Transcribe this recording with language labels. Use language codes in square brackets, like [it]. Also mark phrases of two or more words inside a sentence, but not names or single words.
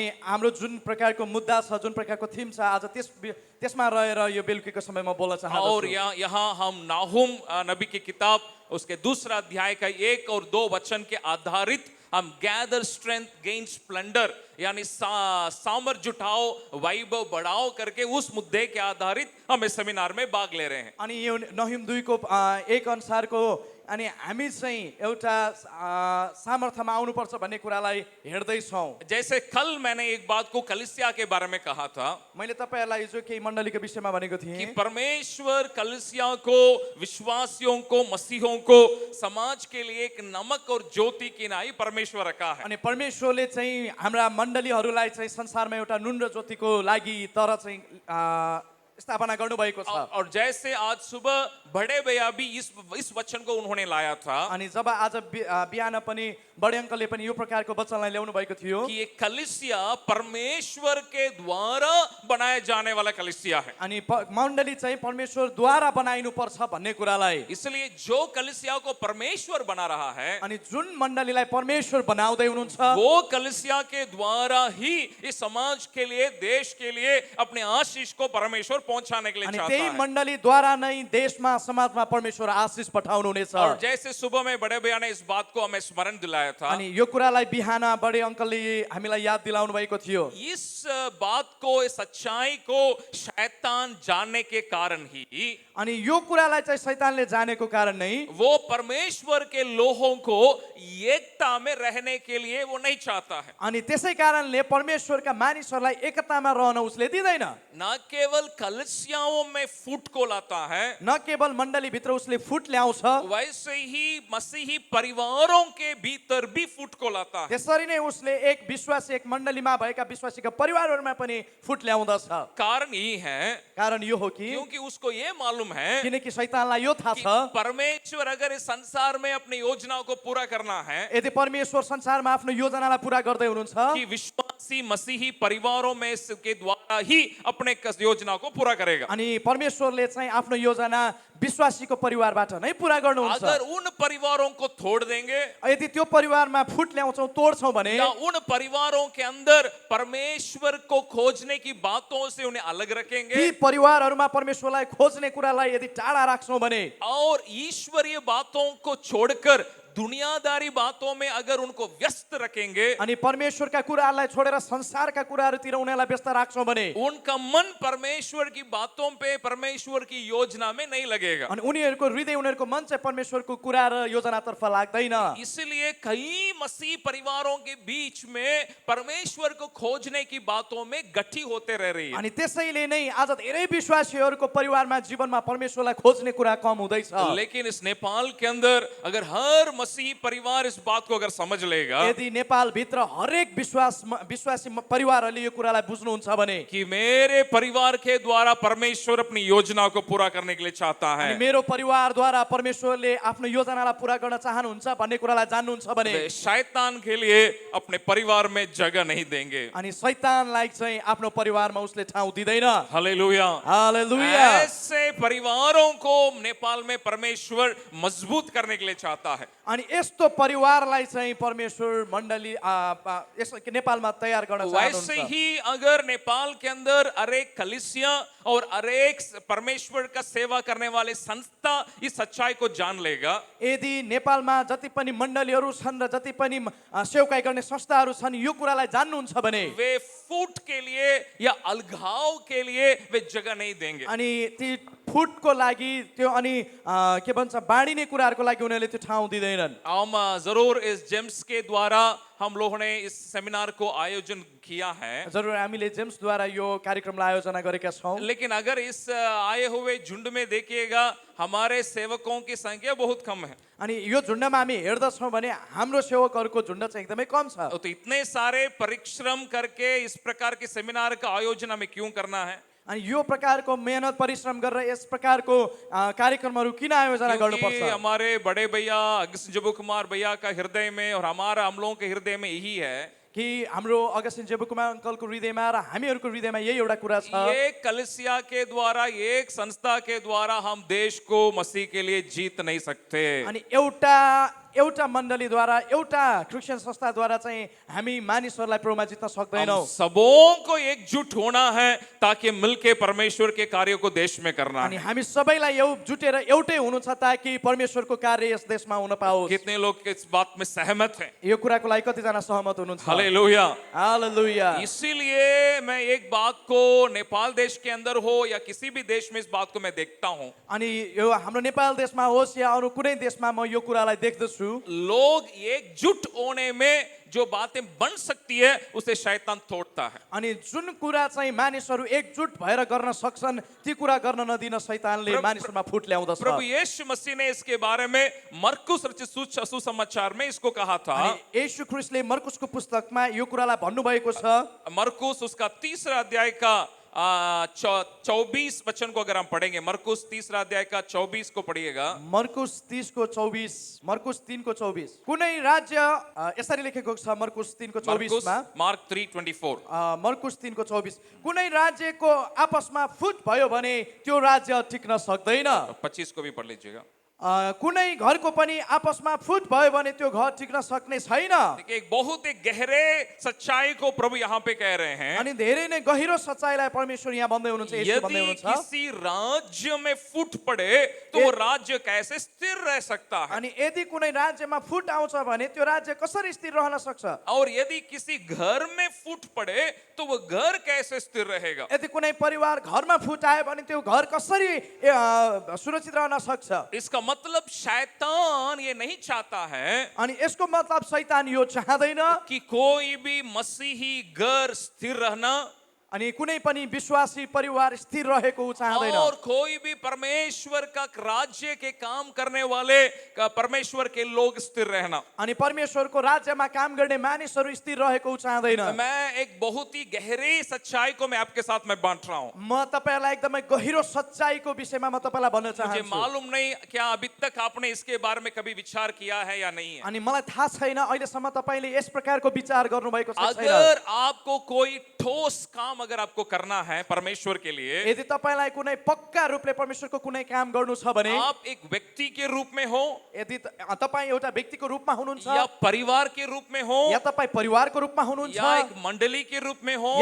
[ne] अनि हाम्रो जुन प्रकारको मुद्दा छ, जुन प्रकारको थीम छ, आज त्यसमा रहेर यो बेलुकीको समयमा बोल्न चाहन्छु। [hi] और यहाँ हम नाहुम नबी की किताब उसके दूसरा अध्याय का 1 और 2 वचन के आधारित हम [en] gather strength gain splendour [hi] यानी सामर्थ जुटाओ वैभव बढ़ाओ करके उस मुद्दे के आधारित हम इस सेमिनार में भाग ले रहे हैं। [ne] अनि यो नहुम 2 को 1 अनुसारको अनि हामी चाहिँ एउटा सामर्थ्यमा आउनुपर्छ भन्ने कुरालाई हेर्दैछौँ। [hi] जैसे कल मैंने एक बात को कलीसिया के बारे में कहा था [ne] मैले तपाईँहरूलाई हिजो केही मण्डलीको विषयमा भनेको [hi] कि [ne] थिएँ [hi] परमेश्वर कलीसिया को, विश्वासियों को, मसीहों को समाज के लिए एक नमक और ज्योति की नाई परमेश्वर रखा है। [ne] अनि परमेश्वरले चाहिँ हाम्रा मण्डलीहरूलाई चाहिँ संसारमा एउटा नुन र ज्योतिको लागि तर चाहिँ स्थापना गर्नुभएको छ। [hi] और जैसे आज सुबह बड़े भैया भी इस वचन को उन्होंने लाया था [ne] अनि जब आज बिहान पनि बडे अङ्कलले पनि यो प्रकारको वचनलाई ल्याउनु भएको थियो [hi] कि ये कलीसिया परमेश्वर के द्वारा बनाए जाने वाला कलीसिया है। [ne] अनि मण्डली चाहिँ परमेश्वरद्वारा बनाइनु पर्छ भन्ने कुरालाई, [hi] इसलिए जो कलीसिया को परमेश्वर बना रहा है [ne] अनि जुन मण्डलीलाई परमेश्वर बनाउँदै हुनुहुन्छ [hi] वो कलीसिया के द्वारा ही इस समाज के लिए, देश के लिए अपने आशीष को परमेश्वर पहुंचाने के लिए [ne] अनि [hi] चाहता [ne] त्यही [hi] है। [ne] मण्डलीद्वारा नै देशमा समाजमा परमेश्वर आशिष पठाउनु हुनेछ। [hi] और जैसे सुबह में बड़े भैया ने इस बात को हमें स्मरण दिलाया था, [ne] अनि यो कुरालाई बिहान बडे अङ्कलले हामीलाई याद दिलाउनु भएको थियो। [hi] इस बात को, इस सच्चाई को शैतान जानने के कारण ही [ne] अनि यो कुरालाई चाहिँ शैतानले जानेको कारण नै [hi] वो परमेश्वर के लोगों को एकता में रहने के लिए वो नहीं चाहता है। [ne] अनि त्यसै कारणले परमेश्वरका मानिसहरूलाई एकतामा रहन उसले दिँदैन। [hi] न केवल कलीसियाओं में फूट को लाता है, [ne] न केवल मण्डली भित्र उसले फुट ल्याउँछ, [hi] वैसे ही मसीही परिवारों के भीतर भी फूट को लाता है। [ne] त्यसरी नै उसले एक विश्वासी, एक मण्डलीमा भएका विश्वासीका परिवारहरूमा पनि फुट ल्याउँदछ। [hi] कारण यही है [ne] कारण यो हो कि [hi] क्योंकि उसको ये मालूम है [ne] किनकि शैतानलाई यो थाहा [hi] कि [ne] छ [hi] परमेश्वर अगर इस संसार में अपनी योजनाओं को पूरा करना है [ne] यदि परमेश्वर संसारमा आफ्नो योजनालाई पूरा गर्दै हुनुहुन्छ [hi] कि विश्वासी मसीही परिवारों में के द्वारा ही अपने योजना को पूरा करेगा। [ne] अनि परमेश्वरले चाहिँ आफ्नो योजना विश्वासीको परिवारबाट नै पूरा गर्नुहुन्छ। [hi] अगर उन परिवारों को तोड़ देंगे [ne] यदि त्यो परिवारमा फुट ल्याउँछौँ, तोड्छौँ भने [hi] या उन परिवारों के अंदर परमेश्वर को खोजने की बातों से उन्हें अलग रखेंगे [ne] ती परिवारहरूमा परमेश्वरलाई खोज्ने कुरालाई यदि टाढा राख्छौँ भने [hi] और ईश्वरीय बातों को छोड़कर दुनियादारी बातों में अगर उनको व्यस्त रखेंगे [ne] अनि परमेश्वरका कुराहरूलाई छोडेर संसारका कुराहरूतिर उनीहरूलाई व्यस्त राख्छौँ भने [hi] उनका मन परमेश्वर की बातों पे, परमेश्वर की योजना में नहीं लगेगा। [ne] अनि उनीहरूको हृदय, उनीहरूको मन चाहिँ परमेश्वरको कुरा र योजनातर्फ लाग्दैन। [hi] इसलिए कई मसीह परिवारों के बीच में परमेश्वर को खोजने की बातों में गठी होते रह रही है। [ne] अनि त्यसैले नै आज धेरै विश्वासीहरूको परिवारमा, जीवनमा परमेश्वरलाई खोज्ने कुरा कम हुँदैछ। [hi] लेकिन इस नेपाल के अंदर अगर हर मसीही परिवार इस बात को अगर समझ लेगा [ne] यदि नेपाल भित्र हरेक विश्वासी परिवारहरूले यो कुरालाई बुझ्नुहुन्छ भने [hi] कि मेरे परिवार के द्वारा परमेश्वर अपनी योजना को पूरा करने के लिए चाहता है, [ne] अनि मेरो परिवारद्वारा परमेश्वरले आफ्नो योजनालाई पूरा गर्न चाहनुहुन्छ भन्ने कुरालाई जान्नुहुन्छ भने [hi] वे शैतान के लिए अपने परिवार में जगह नहीं देंगे। [ne] अनि शैतानलाई चाहिँ आफ्नो परिवारमा उसले ठाउँ दिँदैन। [hi] हालेलुया। [ne] हालेलुया। [hi] ऐसे परिवारों को नेपाल में परमेश्वर मजबूत करने के लिए चाहता है। [ne] अनि यस्तो परिवारलाई चाहिँ परमेश्वर मण्डली नेपालमा तयार गर्न [hi] वैसे [ne] चाहनुहुन्छ। [hi] ही अगर नेपाल के अंदर अरेक कलीसिया और अरेक परमेश्वर का सेवा करने वाले संस्था इस सच्चाई को जान लेगा, [ne] यदि नेपालमा जति पनि मण्डलीहरू छन् र जति पनि सेवकाई गर्ने संस्थाहरू छन् यो कुरालाई जान्नुहुन्छ भने [hi] वे फूट के लिए या अलगाव के लिए वे जगह नहीं देंगे। [ne] अनि ती फुटको लागि त्यो अनि के भन्छ बाँडिने कुराहरूको लागि उनीहरूले त्यो ठाउँ दिँदैनन्। [hi] हम जरूर इस जेम्स के द्वारा हम लोगों ने इस सेमिनार को आयोजन किया है, [ne] जरुर हामीले जेम्सद्वारा यो कार्यक्रमलाई आयोजना गरेका छौँ। [hi] लेकिन अगर इस आए हुए झुंड में देखिएगा हमारे सेवकों की संख्या बहुत कम है। [ne] अनि यो झुण्डमा हामी हेर्दछौँ भने हाम्रो सेवकहरूको झुण्ड चाहिँ एकदमै कम छ। [hi] तो इतने सारे परिश्रम करके इस प्रकार के सेमिनार का आयोजन हमें क्यों करना है? [ne] अनि यो प्रकारको मेहनत परिश्रम गरेर यस प्रकारको कार्यक्रमहरू किन आयोजना [hi] क्योंकि [ne] गर्नुपर्छ? [hi] हमारे बड़े भैया अगस्त जबू कुमार भैया का हृदय में और हमारा हम लोगों के हृदय में यही है [ne] कि हाम्रो अगस्टिन जेबुकुमार अङ्कलको हृदयमा र हामीहरूको हृदयमा यही एउटा कुरा छ। [hi] एक कलीसिया के द्वारा, एक संस्था के द्वारा हम देश को मसीह के लिए जीत नहीं सकते। [ne] अनि एउटा एउटा मण्डलीद्वारा एउटा क्रिस्चियन संस्थाद्वारा चाहिँ हामी मानिसहरूलाई प्रभुमा जित्न [hi] हम [ne] सक्दैनौँ। [hi] सबों को एकजुट होना है ताकि मिलके परमेश्वर के कार्य को देश में करना [ne] अनि [hi] है। [ne] हामी सबैलाई जुटेर एउटै हुनु छ ताकि परमेश्वरको कार्य यस देशमा हुन पाओस्। [hi] कितने लोग इस बात में सहमत हैं? [ne] यो कुराको लागि कतिजना सहमत हुनुहुन्छ? [hi] हालेलुया। [ne] हालेलुया। [hi] इसीलिए मैं एक बात को नेपाल देश के अंदर हो या किसी भी देश में इस बात को मैं देखता हूं, [ne] अनि यो हाम्रो नेपाल देशमा होस् या अरू कुनै देशमा म यो कुरालाई देख्दछु, [hi] लोग एकजुट होने में जो बातें बन सकती है उसे शैतान तोड़ता है। [ne] अनि जुन कुरा चाहिँ मानिसहरू एकजुट भएर गर्न सक्छन् ती कुरा गर्न नदिन शैतानले मानिसहरूमा फुट ल्याउँदछ। [hi] प्रभु यीशु मसीह ने इसके बारे में मरकुस रचित सुसमाचार में इसको कहा था। [ne] अनि येशू ख्रीष्टले मरकुसको पुस्तकमा यो कुरालाई भन्नुभएको छ। [hi] मरकुस उसका 3 अध्याय का 24 वचन को अगर हम पढ़ेंगे, मरकुस 3 अध्याय का 24 को पढ़िएगा। [ne] मरकुस 30 को 24, मरकुस 3 को 24। कुनै राज्य यसरी लेखेको छ मरकुस 3 को 24 मा, मार्क 3:24। मरकुस 3 को 24। कुनै राज्यको आपसमा फुट भयो भने त्यो राज्य टिक्न सक्दैन। [hi] 25 को भी पढ़ लीजिएगा। [ne] कुनै घरको पनि आपसमा फुट भयो भने त्यो घर टिक्न सक्ने छैन। [hi] देखिए एक बहुत ही गहरे सच्चाई को प्रभु यहाँ पे कह रहे हैं। [ne] अनि धेरै नै गहिरो सच्चाइलाई परमेश्वर यहाँ भन्दै हुनुहुन्छ, येशू भन्दै [hi] यदि [ne] हुनुहुन्छ। [hi] किसी राज्य में फूट पड़े तो वो राज्य कैसे स्थिर रह सकता है? [ne] अनि यदि कुनै राज्यमा फुट आउँछ भने त्यो राज्य कसरी स्थिर रहन सक्छ? [hi] और यदि किसी घर में फूट पड़े तो वो घर कैसे स्थिर रहेगा? [ne] यदि कुनै परिवार घरमा फुट आयो भने त्यो घर कसरी सुरक्षित रहन सक्छ? [hi] इसका मतलब शैतान ये नहीं चाहता है [ne] अनि यसको मतलब शैतान यो चाहदैन [hi] कि कोई भी मसीही घर स्थिर रहना [ne] अनि कुनै पनि विश्वासी परिवार स्थिर रहेको ऊ चाहदैन। [hi] और कोई भी परमेश्वर का राज्य के काम करने वाले परमेश्वर के लोग स्थिर रहना। [ne] अनि परमेश्वरको राज्यमा काम गर्ने मानिसहरू स्थिर रहेको ऊ चाहदैन। [hi] मैं एक बहुत ही गहरी सच्चाई को मैं आपके साथ में बांट रहा हूं। [ne] म तपाईलाई एकदमै गहिरो सच्चाइको विषयमा म तपाईलाई भन्न [hi] मुझे [ne] चाहन्छु। [hi] मालूम नहीं क्या अभी तक आपने इसके बारे में कभी विचार किया है या नहीं है। [ne] अनि मलाई थाहा छैन अहिलेसम्म तपाईले यस प्रकारको विचार गर्नुभएको छ छैन। [hi] अगर आपको कोई ठोस काम अगर आपको करना है परमेश्वर के लिए, [ne] यदि तपाईलाई कुनै पक्का रूपले परमेश्वरको कुनै काम गर्नु छ भने, [hi] आप एक व्यक्ति के रूप में हो [ne] यदि तपाई एउटा व्यक्तिको रूपमा हुनुहुन्छ [hi] या परिवार के रूप में हो [ne] या तपाई परिवारको रूपमा हुनुहुन्छ [hi] या एक मंडली के रूप में हो